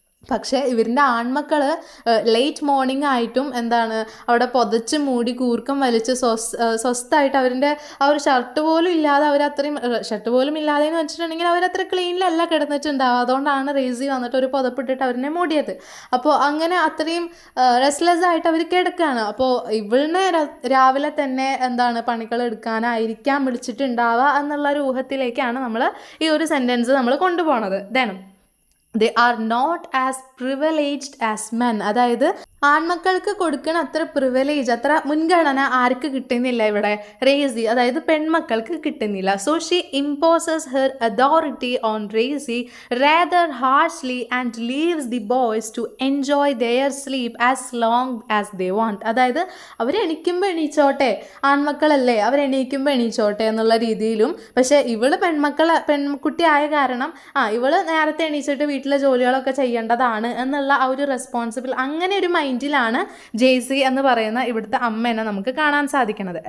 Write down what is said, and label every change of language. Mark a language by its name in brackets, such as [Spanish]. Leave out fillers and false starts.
[Malayalam] പക്ഷേ ഇവരിൻ്റെ ആൺമക്കൾ late morning ആയിട്ടും എന്താണ് അവിടെ പുതച്ച് മൂടി കൂർക്കം വലിച്ച് സ്വസ്ഥമായിട്ട് അവരുടെ ആ ഒരു ഷർട്ട് പോലും ഇല്ലാതെ, അവരത്രയും ഷർട്ട് പോലും ഇല്ലാതെ എന്ന് വെച്ചിട്ടുണ്ടെങ്കിൽ അവരത്ര ക്ലീനിലല്ല കിടന്നിട്ടുണ്ടാവുക. അതുകൊണ്ടാണ് റേസി വന്നിട്ട് ഒരു പുതപ്പിട്ടിട്ട് അവരെ മൂടിയത്. അപ്പോൾ അങ്ങനെ അത്രയും റെസ്റ്റ്ലെസ് ആയിട്ട് അവർ കിടക്കുകയാണ്. അപ്പോൾ ഇവളിനെ രാവിലെ തന്നെ എന്താണ് പണികൾ എടുക്കാനായിരിക്കാം വിളിച്ചിട്ടുണ്ടാവുക എന്നുള്ള ഒരു ഊഹത്തിലേക്കാണ് നമ്മൾ ഈ ഒരു സെൻറ്റൻസ് നമ്മൾ കൊണ്ടുപോകണത്. [English] Then they are not as privileged as men. [Malayalam] അതായത് ആൺമക്കൾക്ക് കൊടുക്കുന്ന അത്ര പ്രിവിലേജ്, അത്ര മുൻഗണന ആർക്ക് കിട്ടുന്നില്ല ഇവിടെ, റേസി അതായത് പെൺമക്കൾക്ക് കിട്ടുന്നില്ല. [English] So she imposes her authority on Racy rather harshly and leaves the boys to enjoy their sleep as long as they want. [Malayalam] അതായത് അവർ എണീക്കുമ്പോൾ എണീച്ചോട്ടെ, ആൺമക്കളല്ലേ അവരെണീക്കുമ്പോൾ എണീച്ചോട്ടെ എന്നുള്ള രീതിയിലും. പക്ഷേ ഇവള് പെൺകുട്ടി ആയ കാരണം ഇവള് നേരത്തെ എണീച്ചിട്ട് വീട്ടിലെ ജോലികളൊക്കെ ചെയ്യേണ്ടതാണ് എന്നുള്ള ആ ഒരു റെസ്പോൺസിബിൾ, അങ്ങനെ ഒരു മൈൻഡിലാണ് ജെയ്സി എന്ന് പറയുന്ന ഇവിടുത്തെ അമ്മേനെ നമുക്ക് കാണാൻ സാധിക്കുന്നത്.